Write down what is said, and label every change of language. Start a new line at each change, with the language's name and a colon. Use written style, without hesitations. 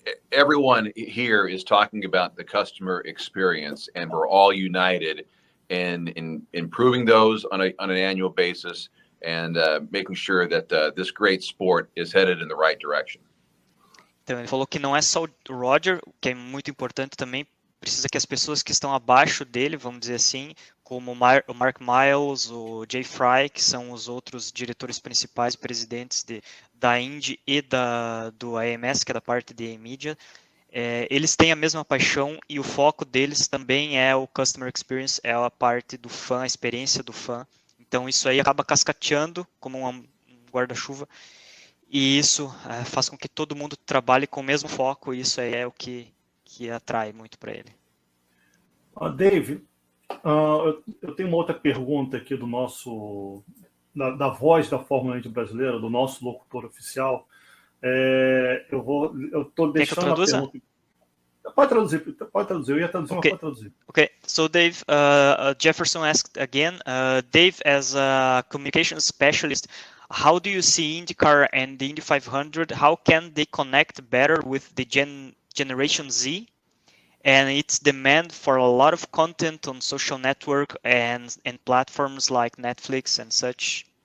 English: Everyone here is talking about the customer experience, and we're all united in improving those on an annual basis, and making sure that this great sport is headed in the right direction.
Portuguese: Então ele falou que não é só o Roger, que é muito importante também, precisa que as pessoas que estão abaixo dele, vamos dizer assim, como o Mark Miles, o Jay Fry, que são os outros diretores principais e presidentes da Indy e do AMS, que é da parte de mídia, eles têm a mesma paixão, e o foco deles também é o Customer Experience, é a parte do fã, a experiência do fã. Então isso aí acaba cascateando como um guarda-chuva, e isso faz com que todo mundo trabalhe com o mesmo foco, e isso aí é o que atrai muito para ele. Dave, eu tenho uma outra pergunta aqui do nosso, da voz da Fórmula 1 brasileira, do nosso locutor oficial. Eu estou deixando a pergunta. Pode traduzir, eu ia traduzir, mas pode traduzir.
English: Okay, so Dave, Jefferson asked again, Dave, as a communication specialist, how do you see IndyCar and the Indy 500? How can they connect better with the Generation Z? and its demand for a lot of content on social network and platforms like Netflix and such?